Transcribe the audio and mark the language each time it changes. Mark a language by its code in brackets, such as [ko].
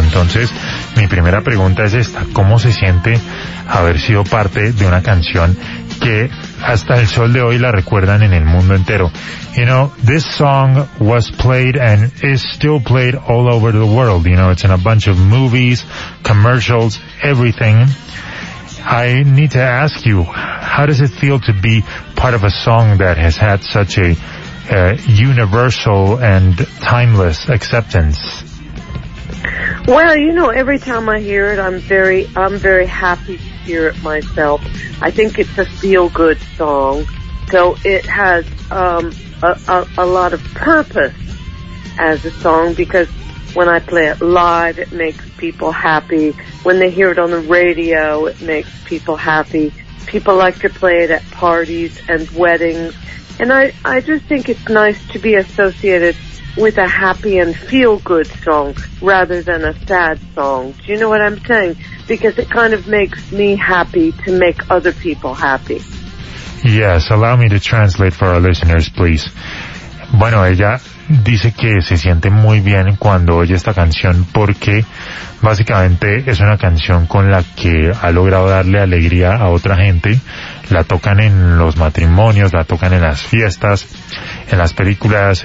[es] Entonces, mi primera pregunta es esta: ¿cómo se siente haber sido parte de una canción que hasta el sol de hoy la recuerdan en el mundo entero? [en] You know, this song was played and is still played all over the world. You know, it's in a bunch of movies, commercials, everything. I need to ask you, how does it feel to be part of a song that has had such a universal and timeless acceptance? Well, you know, every time I hear it, I'm very happy to hear it myself. I think it's a feel-good song, so it has a lot of purpose as a song, because when I play it live, it makes people happy. When they hear it on the radio, it makes people happy. People like to play it at parties and weddings. And I just think it's nice to be associated with a happy and feel-good song rather than a sad song. Do you know what I'm saying? Because it kind of makes me happy to make other people happy. Yes, allow me to translate for our listeners, please. [es] Bueno, ella dice que se siente muy bien cuando oye esta canción porque básicamente es una canción con la que ha logrado darle alegría a otra gente. La tocan en los matrimonios, la tocan en las fiestas, en las películas.